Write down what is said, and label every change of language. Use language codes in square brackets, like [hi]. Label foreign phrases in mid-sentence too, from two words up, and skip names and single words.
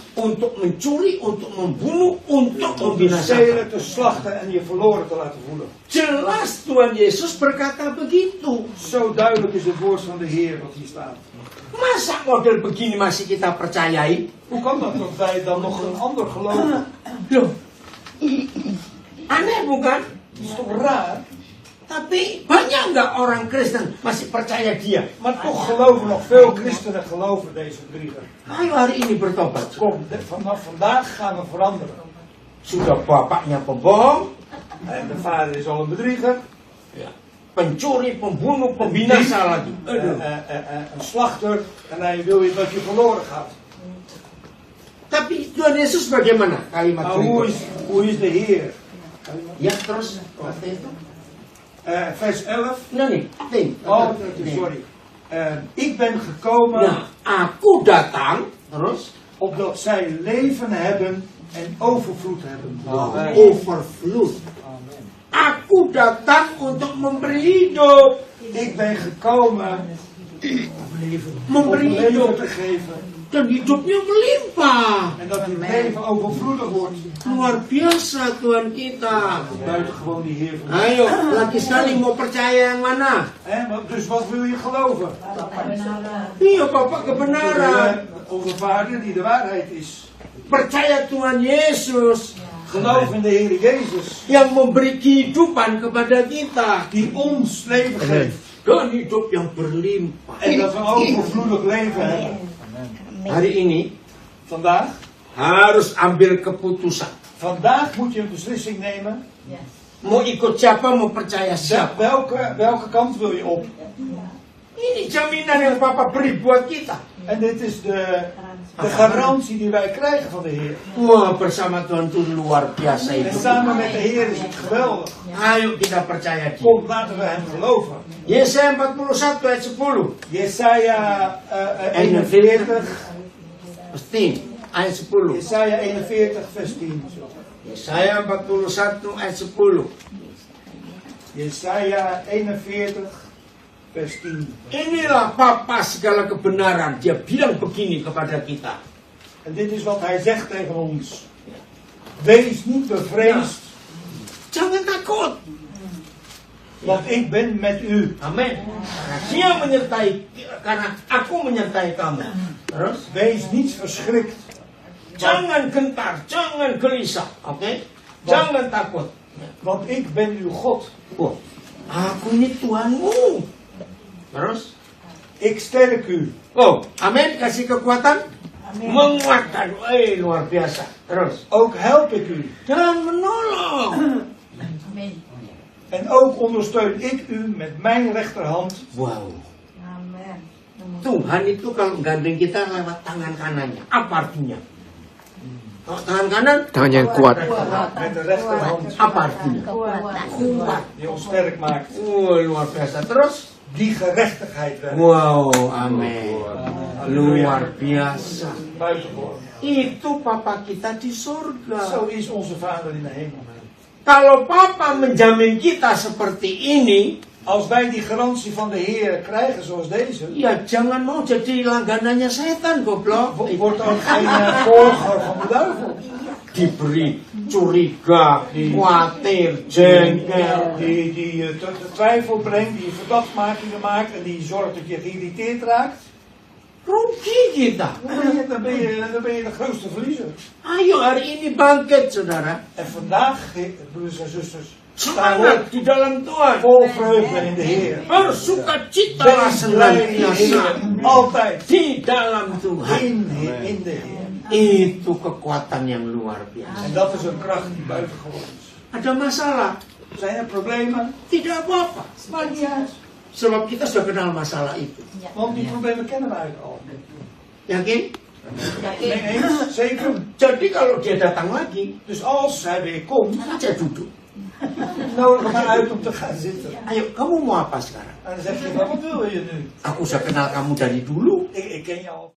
[id] untuk mencuri, untuk membunuh, untuk [nl] om te [id] membinasakan. [nl] stelen, te slachten en je verloren te laten voelen. [id] Jelas Tuhan Yesus berkata begitu. [nl] Zo duidelijk is het woord van de Heer wat hier staat. [id] Masa model begini masih kita percayai? [nl] Hoe kan dat wij dan nog een ander geloven? [id] Loh, aneh bukan? [nl] Dat is toch raar? [id] Tapi banyak nggak orang Kristen masih percaya dia? [nl] Maar toch geloven nog veel christenen geloven deze bedrieger. [id] Ayo hari ini bertobat. [nl] Kom, vanaf vandaag gaan we veranderen. [id] Sudah bapaknya pembohong, [nl] En de vader is al een bedrieger. [id] ya, pencuri, pembunuh, pembinasa lagi. [nl] Een slachter. En hij wil je dat je verloren gaat. [id] Tapi Tuhan Yesus bagaimana kalimat [nl] Maar [id] berikut? [nl] hoe is de Heer? [id] Ya terus waktu itu? [nl] Vers 11. Nee, nee. Oh, sorry. Ik ben gekomen [id] Nah, aku datang terus [nl] opdat zij leven hebben en overvloed hebben. overvloed. [id] Aku datang untuk memberi hidup. [nl] Ik ben gekomen om [id] Memberi [nl] leven [id] hidup. [nl] te geven. [id] Dan hidupnya melimpah. [nl] En dat dit leven overvloedig wordt. [id] Luar biasa Tuhan kita. [nl] Buitengewoon die Heer van ons. [id] Ayo, lagi sekali mau percaya yang mana? [nl] Dus wat wil je geloven? [id] Iya Bapak kebenaran. [nl] Onze Vader die de waarheid is. [id] Percaya Tuhan Yesus [nl] Geloof in de Heer Jezus. [id] yang memberi kehidupan kepada kita. [nl] Die ons leven geeft. [id] Dan hidup yang berlimpah. [nl] En dat we een overvloedig leven hebben. [id] Hari ini [nl] Vandaag. [id] harus ambil keputusan. [nl] Vandaag moet je een beslissing nemen. [id] Mau ikut siapa, mau percaya siapa. [nl] Welke kant wil je op? [id] Ini jaminan yang Bapak beri buat kita. [nl] En dit is de garantie die wij krijgen van de Heer. [id] Wah, bersama Tuhan itu luar biasa [nl] En [id] itu. [nl] samen met de Heer is het geweldig. [id] Ayo kita percaya dia. [nl] Kom, laten we hem geloven. [id] Yesaya 41 ayat 10. [nl] Jesaja 41. Vers 10 ayat 10. Jesaja 41 vers 10. [id] Yesaya 41 ayat 10. [nl] Jesaja 41 vers 10. [id] Inilah Papa segala kebenaran. Dia bilang begini kepada kita. [nl] En dit is wat hij zegt tegen ons. Wees niet bevreesd, [id] Jangan takut. [nl] want ik ben met u. Amin. [id] Karena dia menyertai, karena aku menyertai kamu. Terus? [nl] Wees niet verschrikt, [id] Jangan gentar, jangan gelisah. Oke? Jangan takut. [nl] want ik ben uw God. [id] Wah, aku ini Tuhanmu. Terus? [nl] Ik sterk u. [id] Oh, amin. Kasih kekuatan. Menguatkan. Luar biasa. Terus? [nl] Ook help ik u. [id] Dan menolong. Amin. [nl] En ook ondersteun ik u met mijn rechterhand. Wow. Amin. [id] Tuhan itu kalau gandeng kita lewat tangan kanannya. Apa artinya? Kalau tangan kanan, Tangan yang kuat. Met de rechterhand apa artinya? Kuat. [nl] die ons sterk maakt. [id] Luar biasa. Terus? [nl] Die gerechtigheid werkt. [id] Wow, amin. Luar biasa. [nl] Buitengewoon. [id] Itu Papa kita di surga. [nl] Zo is onze Vader in de hemel. [id] Kalau Papa menjamin kita seperti ini, [nl] Als wij die garantie van de Heer krijgen zoals deze, [id] ya jangan mau jadi langganannya setan, goblok. [nl] wordt ook geen volger van de duivel. [id] Diberi curiga, khawatir, jengkel. [nl] Die je te twijfel brengt, die je verdachtmakingen maakt en die zorgt dat je geïrriteerd raakt. [id] Rugi kita. [nl] Dan ben je de grootste verliezer. [id] Ayo hari ini bangkit, saudara. [nl] En vandaag, broeders en zusters, staan [id] Semangat [nl] we [id] di dalam Tuhan. [nl] vol vreugde in de Heer. [id] Bersukacitalah [nl] Wees blij in de [id] senantiasa [nl] Heer. Altijd. [id] di dalam Tuhan. [nl] In de Heer. [id] Itu kekuatan yang luar biasa. [nl] En dat is een kracht die buitengewoon is. [id] Ada masalah, [nl] Zijn er problemen? [id] tidak apa-apa. [nl] Maakt niet uit. [id] Sebab kita sudah kenal masalah itu. [nl] Want die problemen kennen we eigenlijk al. [id] Yakin? [nl] Nee, eens, zeker. [id] Jadi kalau dia datang lagi, [nl] Dus als hij weer komt, [id] aja duduk. [nl] nodig hem maar uit om te gaan zitten. [id] Ayo, kamu mau apa sekarang? [nl] En dan zeg je, wat wil je nu? [id] Aku sudah kenal kamu dari dulu. [nl] Ik ken je al.